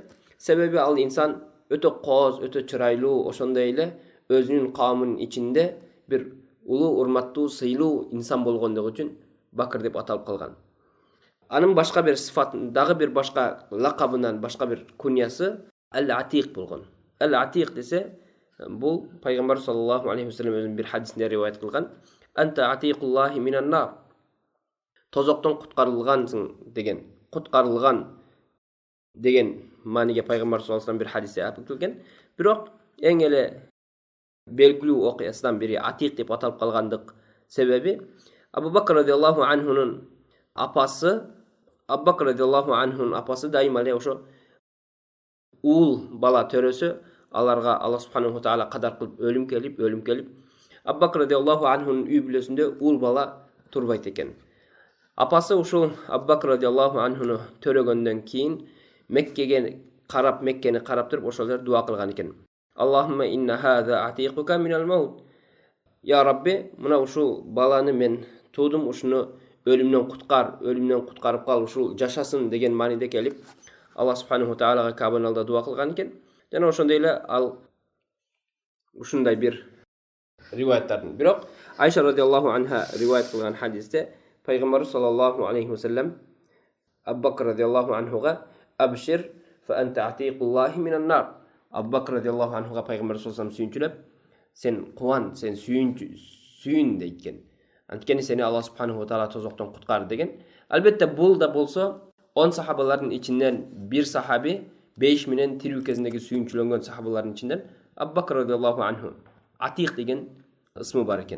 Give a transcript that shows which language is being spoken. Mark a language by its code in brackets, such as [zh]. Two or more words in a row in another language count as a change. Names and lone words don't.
[ky] Себеби ал инсан өтө кооз, өтө чырайлуу, ошондой эле өзүнүн кавмынын ичинде бир улуу, урматтуу, сыйлуу инсан болгондугу үчүн Бакыр деп аталып калган. Анын башка бир сыфатын, дагы бир башка лакабынан башка бир куньясы Ал-Атиq болгон. Ал-Атиq десе, бул пайгамбар [ar] صلى الله عليه وسلم [ky] өзүнүн бир хадисинде риваят кылган. [ar] أنت عتيق الله من النار. [ky] Тозоктон куткарылгансың деген, куткарылган деген мааниге пайгамбар [ar] صلى الله عليه وسلم [ky] бир хадисте айтып келген. Бирок эң эле белгилүү окуясынан бири Атиq деп аталып калгандык себеби Абу Бакр [ar] رضي الله عنه [ky] апасы, Абу Бакр [ar] رضي الله عنه [ky] апасы дайыма эле ошо уул бала төрөсө, аларга [ar] الله سبحانه تعالى [ky] кадар кылып өлүм келип, Абу Бакр [ar] رضي الله عنه [ky] үй бүлөсүндө уул бала турбайт экен. Апасы ушул Абу Бакр [ar] رضي الله عنه [ky] төрөгөндөн кийин Меккени карап туруп ошол жерде дуа кылган экен. [ar] اللهم إن هذا عتيقك من الموت. يا ربي, [ky] мына ушул баланы мен туудум, ушуну өлүмдөн куткарып кал, ушул жашасын деген мааниде келип, [ar] الله سبحانه تعالى [ky] Кабанын алдында дуа кылган экен. Жана ошондой эле ал ушундай бир риваяттардын. Бирок Айша [ar] رضي الله عنها [ky] риваят кылган хадисте пайгамбар [ar] صلى الله عليه وسلم [ky] Абу Бакр [ar] رضي الله عنه أبشر فأنت عتيق الله من النار. [ky] Абу Бакр [ar] رضي الله عنه [ky] пайгамбар [ar] صلى الله عليه وسلم [ky] сүйүнчүлөп, сен кубан, сен сүйүн дейт. Анткени сени [ar] الله سبحانه تعالى [ky] тозоктон куткарды деген. Албетте бул да болсо 10 сахабалардын ичинен бир сахаби, 5 менен тирүү кезиндеги сүйүнчүлөнгөн сахабалардын ичинен Абу Бакр [ar] رضي الله عنه [ky] Атиq деген ысмы бар экен.